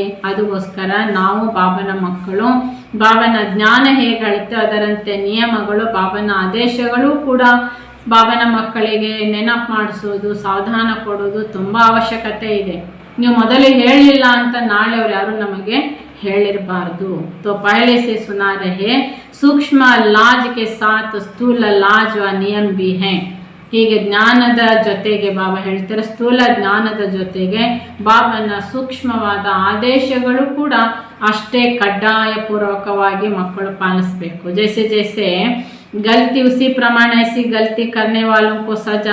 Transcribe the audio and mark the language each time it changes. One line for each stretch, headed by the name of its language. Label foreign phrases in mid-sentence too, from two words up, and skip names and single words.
Kannada: ಅದಕ್ಕೋಸ್ಕರ ನಾವು ಬಾಬನ ಮಕ್ಕಳು ಬಾಬನ ಜ್ಞಾನ ಹೇಗೆ ಹೇಳುತ್ತೆ ಅದರಂತೆ ನಿಯಮಗಳು ಬಾಬನ ಆದೇಶಗಳು ಕೂಡ ಬಾಬನ ಮಕ್ಕಳಿಗೆ ನೆನಪು ಮಾಡಿಸೋದು ಸಾವಧಾನ ಕೊಡೋದು ತುಂಬ ಅವಶ್ಯಕತೆ ಇದೆ. ನೀವು ಮೊದಲೇ ಹೇಳಿಲ್ಲ ಅಂತ ನಾಳೆ ಅವ್ರು ಯಾರು ನಮಗೆ ಹೇಳಿರಬಾರ್ದು.
Hindi: तो पहले से सुना रहे सूक्ष्म लाज के साथ स्थूल लाज व नियम भी हैं.
Kannada: ಹೀಗೆ ಜ್ಞಾನದ ಜೊತೆಗೆ ಬಾಬಾ ಹೇಳ್ತಾರೆ ಸ್ಥೂಲ ಜ್ಞಾನದ ಜೊತೆಗೆ ಬಾಬನ ಸೂಕ್ಷ್ಮವಾದ ಆದೇಶಗಳು ಕೂಡ ಅಷ್ಟೇ ಕಡ್ಡಾಯ ಪೂರ್ವಕವಾಗಿ ಮಕ್ಕಳು ಪಾಲಿಸಬೇಕು.
Hindi: जैसे जैसे गलती उसी प्रमाण ऐसी गलती करने वालों को सजा.